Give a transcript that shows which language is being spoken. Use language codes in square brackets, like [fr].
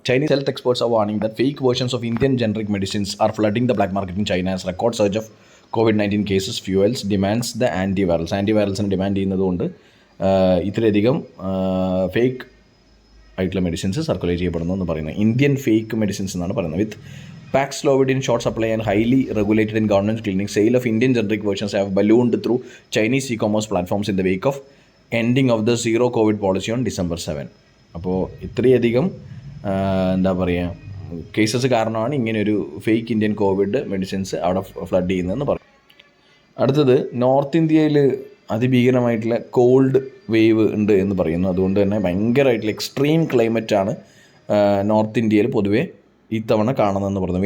[en] Chinese health experts R warning that fake versions of Indian generic medicines R flooding the black market in China as record surge of COVID-19 cases fuels demands the anti വൈറൽസിന് [ml] demand ചെയ്യുന്നതുകൊണ്ട് ഇത്രയധികം fake ആയിട്ടുള്ള medicines circulate ചെയ്യപ്പെടുന്നു എന്ന് പറയുന്നത്. Indian fake medicines എന്നാണ് പറയുന്നത്. [en] With Paxlovid in short supply and highly regulated in government clinics, sale of Indian generic versions have ballooned through Chinese e-commerce platforms in the wake of ending of the zero COVID policy on December 7. [ml] അപ്പോൾ ഇത്രയധികം എന്താ പറയുക cases കാരണമാണ് ഇങ്ങനെയൊരു fake Indian Covid medicines അവിടെ flood ചെയ്യുന്നതെന്ന് പറയും. അടുത്തത് നോർത്ത് ഇന്ത്യയിൽ അതിഭീകരമായിട്ടുള്ള കോൾഡ് വേവ് ഉണ്ട് എന്ന് പറയുന്നു. അതുകൊണ്ട് തന്നെ ഭയങ്കരമായിട്ടുള്ള എക്സ്ട്രീം ക്ലൈമറ്റാണ് നോർത്ത് ഇന്ത്യയിൽ പൊതുവേ ഇത്തവണ കാണുന്നതെന്ന് പറയുന്നത്.